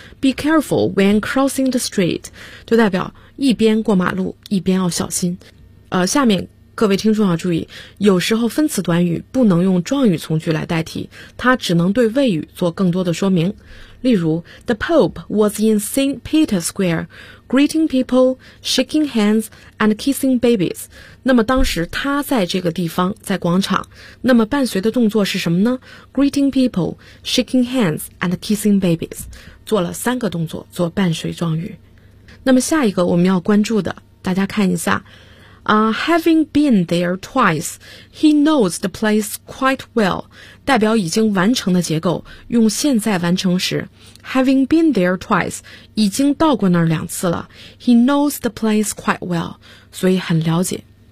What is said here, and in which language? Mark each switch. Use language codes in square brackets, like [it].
[en] Be careful when crossing the street [zh] 就代表一边过马路一边要小心。下面各位听众要注意，有时候分词短语不能用状语从句来代替，它只能对谓语做更多的说明。例如 [en] The Pope was in St. Peter's Square, greeting people, shaking hands, and kissing babies. [zh] 那么当时他在这个地方，在广场，那么伴随的动作是什么呢？ [en] Greeting people, shaking hands, and kissing babies. [zh] 做了三个动作做伴随状语。那么下一个我们要关注的，大家看一下 [en] having been there twice, he knows the place quite well, [zh] 代表已经完成的结构，用现在完成时 [en] having been there twice, [zh] 已经到过那儿两次了 [en] he knows the place quite well, [zh] 所以很了解。